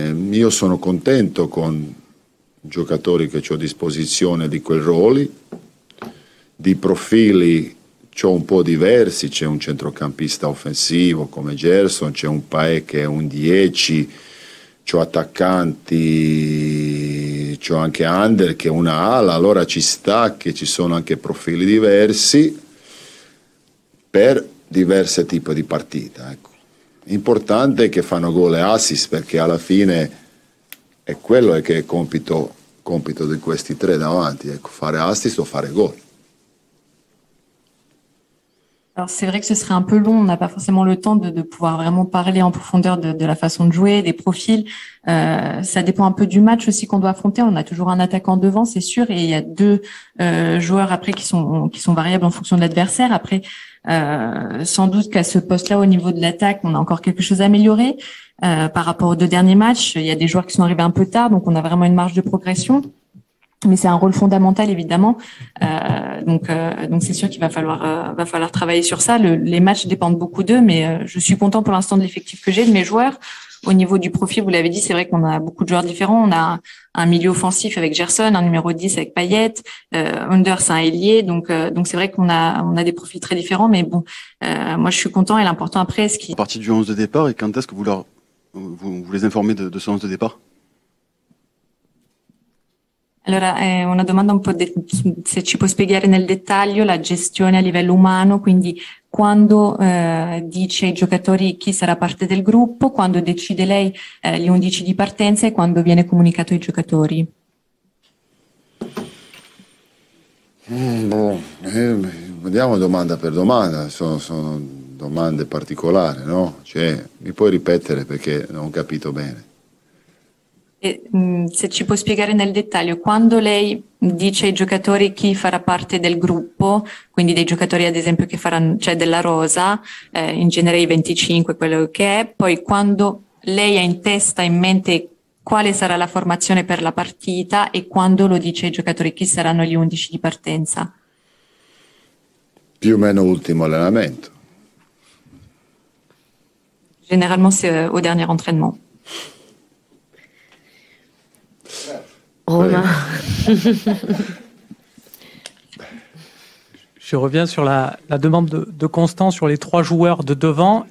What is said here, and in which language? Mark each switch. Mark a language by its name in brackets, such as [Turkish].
[Italian] Io sono contento con i giocatori che ho a disposizione di quei ruoli, di profili c'ho un po' diversi, c'è un centrocampista offensivo come Gerson, c'è un Paè che è un 10, c'ho attaccanti, c'ho anche Ander che è una ala, allora ci sta che ci sono anche profili diversi per diversi tipi di partita. Ecco. Importante è che fanno gol e assist perché alla fine è quello che è compito di questi 3 davanti, ecco, fare assist o fare gol. [French] Alors c'est vrai que ce serait un peu long, on n'a pas forcément le temps de pouvoir vraiment parler en profondeur de la façon de jouer, des profils. Ça dépend un peu du match aussi qu'on doit affronter. On a toujours un attaquant devant, c'est sûr, et il y a 2 joueurs après qui sont variables en fonction de l'adversaire. Après, sans doute qu'à ce poste-là, au niveau de l'attaque, on a encore quelque chose à améliorer par rapport aux 2 derniers matchs. Il y a des joueurs qui sont arrivés un peu tard, donc on a vraiment une marge de progression. Mais c'est un rôle fondamental évidemment, donc c'est sûr qu'il va falloir travailler sur ça. Les matchs dépendent beaucoup d'eux, mais je suis content pour l'instant de l'effectif que j'ai, de mes joueurs. Au niveau du profil, vous l'avez dit, c'est vrai qu'on a beaucoup de joueurs différents. On a un milieu offensif avec Gerson, un numéro 10 avec Payet, Under c'est un ailier, donc c'est vrai qu'on a des profils très différents, mais bon, moi je suis content et l'important après, ce qui... Partie du 11 de départ, et quand est-ce que vous les informez de ce 11 de départ? [Italian] Allora, una domanda un po' se ci puoi spiegare nel dettaglio la gestione a livello umano, quindi quando dice ai giocatori chi sarà parte del gruppo, quando decide lei gli 11 di partenza e quando viene comunicato ai giocatori. Vediamo domanda per domanda, sono domande particolari, no? Cioè, mi puoi ripetere perché non ho capito bene. Se ci può spiegare nel dettaglio, quando lei dice ai giocatori chi farà parte del gruppo, quindi dei giocatori ad esempio che faranno, cioè della rosa, in genere i 25, quello che è, poi quando lei ha in testa, in mente quale sarà la formazione per la partita e quando lo dice ai giocatori chi saranno gli 11 di partenza? Più o meno ultimo allenamento. [French] Généralement, c'est au dernier entraînement. Romain. Je reviens sur la demande de Constant sur les 3 joueurs de devant.